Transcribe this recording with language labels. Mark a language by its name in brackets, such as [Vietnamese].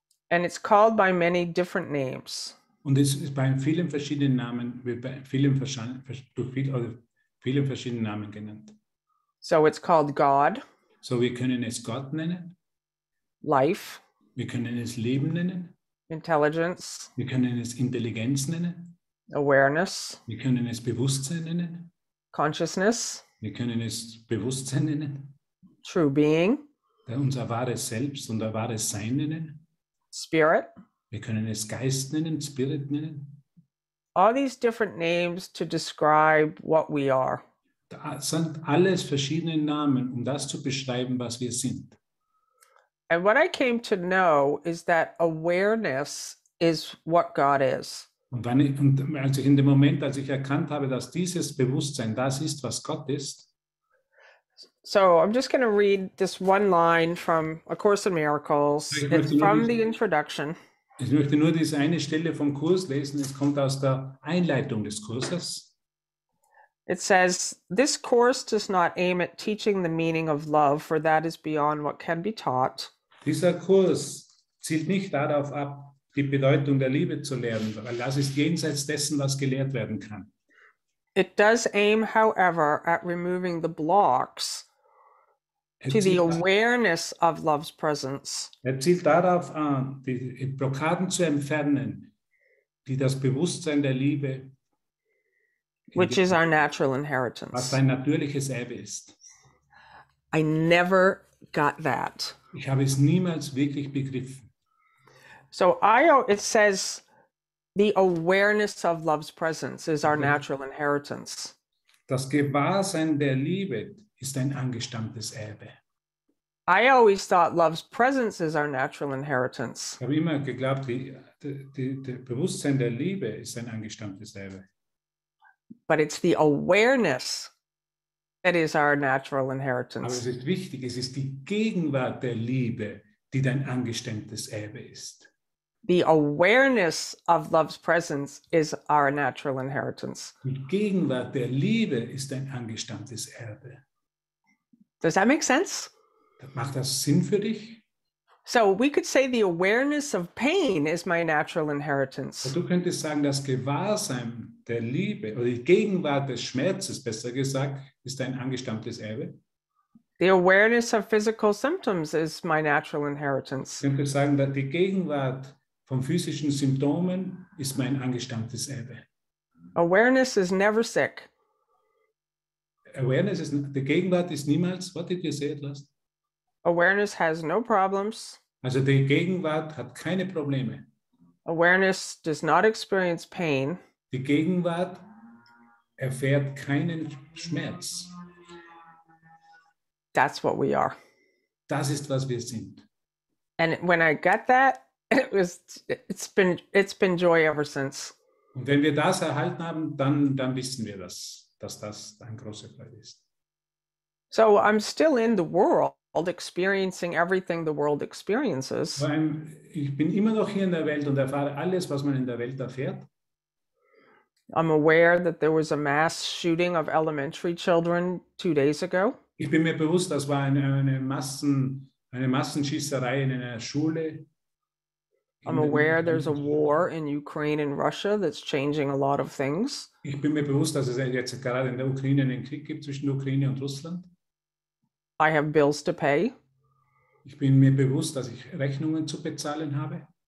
[English] And it's called by many different names. [German] Und es ist bei vielen verschiedenen Namen, wird bei vielen verschiedenen Namen genannt. [English] So it's called God. [German] So, wir können es Gott nennen. [English] Life. [German] Wir können es Leben nennen. [English] Intelligence. [German] Wir können es Intelligenz nennen. [English] Awareness. [German] Wir können es Bewusstsein nennen. [English] Consciousness. [German] Wir können es Bewusstsein nennen. [English] True being. [German] Unser wahres Selbst, unser wahres Sein nennen. [English] Spirit. [German] Wir können es Geist nennen, Spirit nennen. [English] All these different names to describe what we are. [German] Das sind alles verschiedene Namen, um das zu beschreiben, was wir sind. [English] And what I came to know is that awareness is what God is. [German] Und als ich erkannt habe, dass dieses Bewusstsein das ist, was Gott ist. [English] So I'm just going to read this one line from A Course in Miracles. It's from the introduction. [German] Ich möchte nur diese eine Stelle vom Kurs lesen. Es kommt aus der Einleitung des Kurses. [English] It says, "This course does not aim at teaching the meaning of love, for that is beyond what can be taught." [German] Dieser Kurs zielt nicht darauf ab, die Bedeutung der Liebe zu lehren, weil das ist jenseits dessen, was gelehrt werden kann. [English] It does aim, however, at removing the blocks to the awareness of love's presence. [German] Zielt darauf an, die Blockaden zu entfernen, die das Bewusstsein der Liebe, [English] which is our natural [German] was [English] inheritance. [German] sein natürliches Erbe ist. [English] I never got that. [German] Ich habe es niemals wirklich begriffen. [English] So it says the awareness of love's presence is our natural inheritance. [German] Das Gewahrsein der Liebe ist ein angestammtes Erbe. [English] I always thought love's presence is our natural inheritance. [German] Ich habe immer geglaubt, das Bewusstsein der Liebe ist ein angestammtes Erbe. [English] But it's the awareness that is our natural [German] Aber [English] inheritance. [German] es ist wichtig, es ist die Gegenwart der Liebe, die dein angestammtes Erbe ist. [English] The awareness of love's presence is our natural inheritance. [German] Die Gegenwart der Liebe ist ein angestammtes Erbe. [English] Does that make sense? [German] Macht das Sinn für dich? [English] So we could say the awareness of pain is my natural inheritance. [German] Du könntest sagen, das Gewahrsein der Liebe oder die Gegenwart des Schmerzes, besser gesagt, ist ein angestammtes Erbe. [English] The awareness of physical symptoms is my natural inheritance. [German] Ich könnte sagen, dass die Gegenwart von physischen Symptomen ist mein angestammtes Erbe. [English] Awareness is never sick. [German] Awareness ist, die Gegenwart ist niemals, [English] what did you say at last? Awareness has no problems. [German] Also die Gegenwart hat keine Probleme. [English] Awareness does not experience pain. [German] Die Gegenwart erfährt keinen Schmerz. [English] That's what we are. [German] Das ist, was wir sind. [English] And when I got that, it's been joy ever since. [German] Und wenn wir das erhalten haben, dann wissen wir, dass das eine große Freude ist. [English] So I'm still in the world, experiencing everything the world experiences. [German] Ich bin immer noch hier in der Welt und erfahre alles, was man in der Welt erfährt. [English] I'm aware that there was a mass shooting of elementary children 2 days ago. [German] Ich bin mir bewusst, das war eine Massenschießerei in einer Schule. [English] I'm aware there's a war in Ukraine and Russia that's changing a lot of things. [German] Ich bin mir bewusst, dass es jetzt gerade in der Ukraine einen Krieg gibt zwischen der Ukraine und Russland. [English] I have bills to pay. [German] Ich bin mir bewusst, dass ich Rechnungen zu bezahlen habe.